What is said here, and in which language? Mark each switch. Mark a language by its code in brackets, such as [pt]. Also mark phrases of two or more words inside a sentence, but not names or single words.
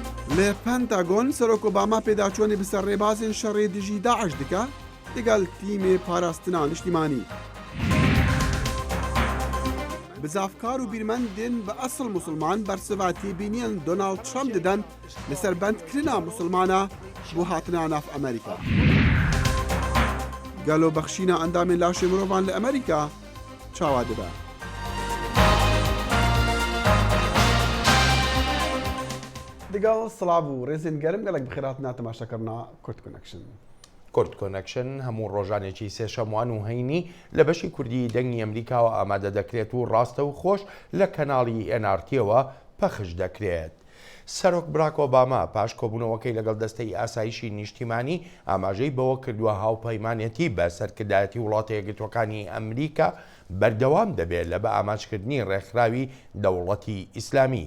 [ku] لە پەنتاگۆن سەرۆک ئۆباما پێداچوونی بەسەر ڕێبازên شەڕێ دژی داعش دکە لەگەڵ تیمێ پاراستنا نیشتیمانی. بزافکار و بیرمەندên bi esil Musulman bersivatiye bîniyên Donald Trump didin li ser bendkirina Musulmana bû hatina nav Amerîka. Gelobexşîna endamên laşê mirovan li Amerîka çawa dibe. Digal silav û rêzên gerim gelek bi xêratina temaşakirina Kurd Connection. [ckb] کورد کۆنەکشن هەموو ڕۆژانێکی سێشەموان و هەینی لە بەشی کوردی دەنگی ئەمریکاوە ئامادە دەکرێت و ڕاستە و خۆش لە کەناڵی NRTەوە پەخش دەکرێت. سەرۆک براک ئۆباما پاش کۆبوونەوەکەی لەگەڵ دەستەی ئاسایشی نیشتیمانی ئاماژەی بەوە کردووە هاوپەیمانێتی بە سەرکردایەتی وڵاتە یەکگرتووەکانی ئەمریکا بەردەوام دەبێت لە بە ئاماژکردنی ڕێکخراوی دەوڵەتی ئیسلامی.